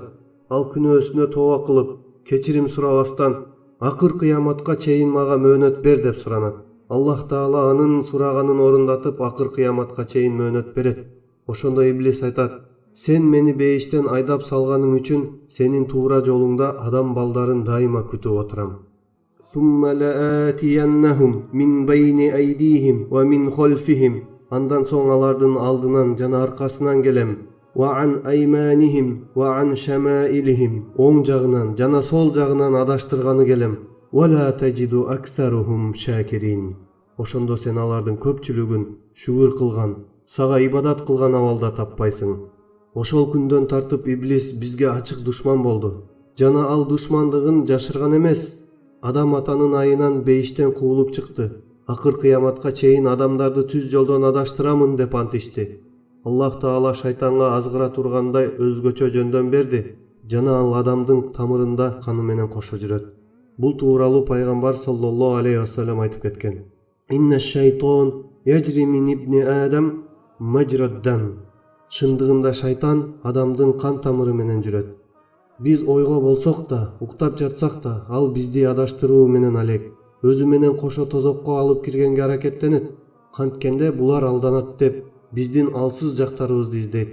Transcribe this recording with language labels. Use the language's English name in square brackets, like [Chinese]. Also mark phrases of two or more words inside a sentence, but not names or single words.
[Kyrgyz] Ал күнөөсүнө тооба кылып, кечирим сурабастан акыр кыяматка чейин мага мөөнөт бер деп суранат. Аллах Таала анын сураганын орундатып, акыр кыяматка чейин мөөнөт берет. Ошондо иблис айтат: сен мени бейиштен айдап салганың үчүн сенин туура жолуңда адам балдарын дайыма күтүп отурам. [Arabic] ثم لآتينهم من بين أيديهم ومن خلفهم. [Kyrgyz] Андан соң алардын алдынан жана аркасынан келем. [Arabic] وعن أيمانهم وعن شمائلهم. [Kyrgyz] Оң жагынан жана сол жагынан адаштырганы келем. [Arabic] ولا تجد أكثرهم شاكرين. [Kyrgyz] Ошондо сен алардын көпчүлүгүн шүгүр кылган, сага ибадат кылган абалда таппайсың. Ошол күндөн тартып иблис бизге ачык душман болду. Жана ал душмандыгын жашырган эмес. Адам атанын айынан бейиштен куулуп чыкты. Акыр кыяматка чейин адамдарды түз жолдон адаштырамын деп ант ичти. Аллах Таала шайтанга азгыра тургандай өзгөчө жөндөн берди. Жана ал адамдын тамырында каны менен кошо жүрөт. Бул тууралуу пайгамбар [Arabic] صلى الله عليه وسلم [Kyrgyz] айтып кеткен. [Arabic] إن الشيطان يجري من ابن آدم مجرى الدم. [Kyrgyz] Чындыгында шайтан адамдын кан тамыры менен жүрөт. Биз ойго болсок да, уктап жатсак да, ал бизди адаштыруу менен алек. Өзү менен кошо тозокко алып киргенге аракеттенет. Канткенде булар алданат деп биздин алсыз жактарыбызды издейт.